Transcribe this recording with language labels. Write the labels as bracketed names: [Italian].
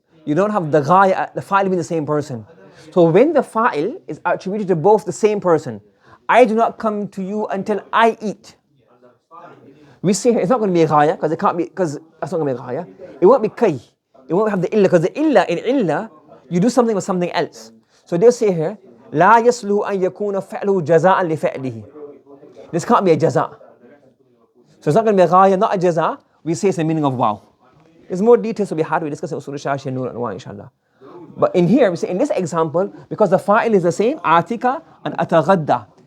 [English] You don't have the ghaya, the fa'il being the same person. So when the fa'il is attributed to both the same person, I do not come to you until I eat. We say it's not going to be a ghaya, because that's not going to be a ghaya. It won't be kay. It won't have the illa, because the illa, in illa, you do something with something else. So they'll say here, [Arabic] لا يصلح أن يكون فعله جزاء لفعله. [English] This can't be a jaza. So it's not going to be a ghaya, not a jaza. We say it's the meaning of wow. There's more details to be had. We discuss in Usul al-Shashi and Nur al-Anwa, inshallah. But in here, we say in this example, because the fa'il is the same, atika and ataghadda.